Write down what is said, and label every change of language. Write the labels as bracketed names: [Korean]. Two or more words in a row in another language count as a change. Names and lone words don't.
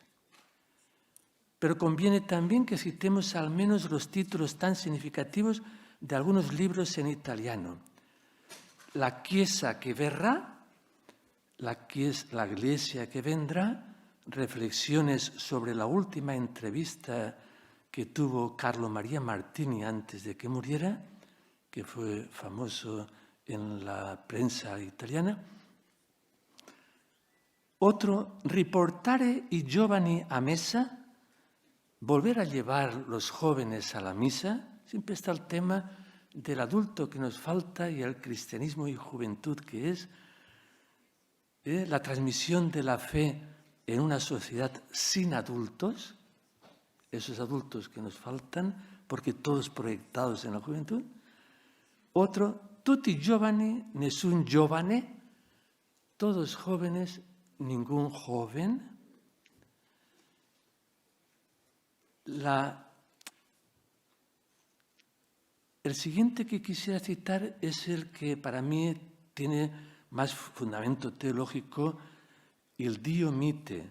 [Spanish] Pero conviene también que citemos al menos los títulos tan significativos de algunos libros en italiano. [Italian] La Chiesa que verrà, [Spanish] la Iglesia que vendrá, reflexiones sobre la última entrevista que tuvo Carlo Maria Martini antes de que muriera, que fue famoso en la prensa italiana. Otro, [Italian] Riportare i giovani a messa, [Spanish] volver a llevar los jóvenes a la misa. Siempre está el tema del adulto que nos falta y el cristianismo y juventud que es la transmisión de la fe en una sociedad sin adultos, esos adultos que nos faltan, porque todos proyectados en la juventud. Otro, [Italian] tutti giovani, nessun giovane, [Spanish] todos jóvenes, ningún joven. El siguiente que quisiera citar es el que para mí tiene más fundamento teológico, [Italian] il Dio mite.